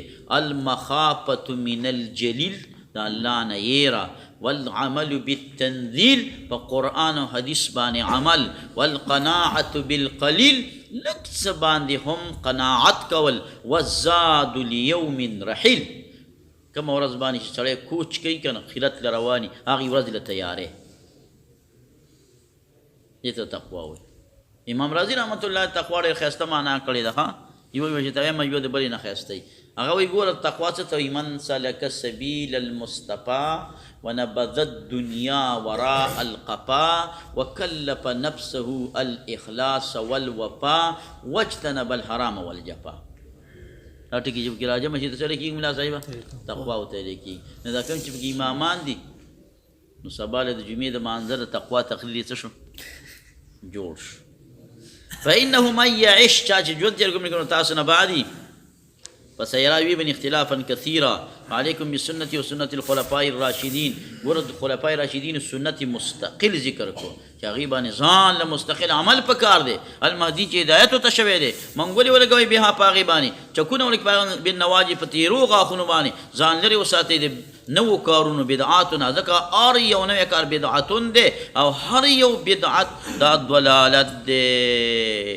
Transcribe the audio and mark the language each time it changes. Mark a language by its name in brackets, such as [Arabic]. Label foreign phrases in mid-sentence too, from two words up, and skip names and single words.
[Arabic] المخافة من الجلیل، [Pashto] د الله نه یېره، [Arabic] والعمل بالتنزیل، [Pashto] په قرآن او حدیث باندې عمل، [Arabic] والقناعة بالقلیل، [Pashto] لږ څه باندې هم قناعت کول، [Arabic] والزاد لیوم رحیل، [Pashto] کومه ورځ باندې چې سړی کوچ کوي که نه خیرت له رواني، هغې ورځ له تیارې، دې ته تقوا وایي. امام رازي رحمت الله تقوا ډېر ښایسته معنا کړې ده. ها یوه یوه چې ته وایم یوه د بلې نه ښایسته وي. هغه وایي ګوره تقوا څه ته وایي؟ [Arabic] من سلک سبیل المصطفى ونبذ الدنیا وراء القفا وکلف نفسه الاخلاص والوفا واجتنب الحرام والجفا. [Pashto] دا ټکي چې پکې راجمع شي ته څه لیکي ملا صاحبه؟ تقوا ورته لیکي. نو دا کوم چې پکې امامان دي نو سبا له د جمعې د مانځه د تقوا تقریر څه شو؟ جوړ شو. [Arabic] فإنه من يعش، [Pashto] چا چې ژوند تېر کړو تاسو نه بعدي، [Arabic] فسيرى ويبن اختلافا كثيرا، عليكم بسنتي وسنة الخلفاء الراشدين. [Pashto] ګوره خلفاء راشدین سنت مستقل ذکر کو چې هغې باندې ځان له مستقل عمل پکار دی. المهدي چې هدایت ورته شوی دی، منګولې ولګوئ بیا په هغې باندې، چکونه ولګوئ بالنواجې په تیرو غاښونو باندې، ځان لرې وساتئ د نوو کارونو بدعاتونه، ځکه هر یو نوی کار بدعتون دی او هر یو بدعت دا ضلالت دی.